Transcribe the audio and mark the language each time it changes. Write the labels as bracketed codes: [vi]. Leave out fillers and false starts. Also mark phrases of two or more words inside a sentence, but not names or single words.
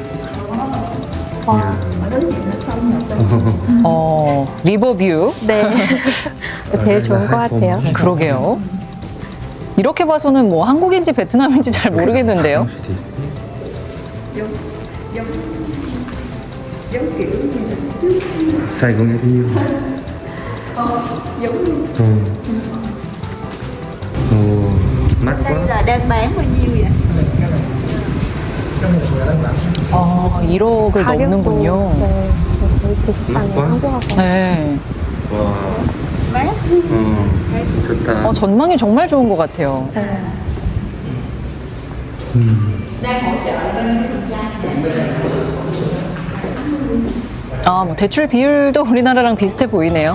[ko] 리버뷰. 네. 되게 좋은 것 같아요. 그러게요. 이렇게 봐서는 뭐 한국인지 베트남인지 잘 모르겠는데요. 사이공의 이유. [vi] mắc Đây quá. là đang bán bao nhiêu vậy? [ko] 1억을 넘는군요. 네, 거의 비슷하네 한국하고. 네. 와. [vi] Mát. [ko] 좋다. 전망이 정말 좋은 것 같아요. 네. 뭐 대출 비율도 우리나라랑 비슷해 보이네요.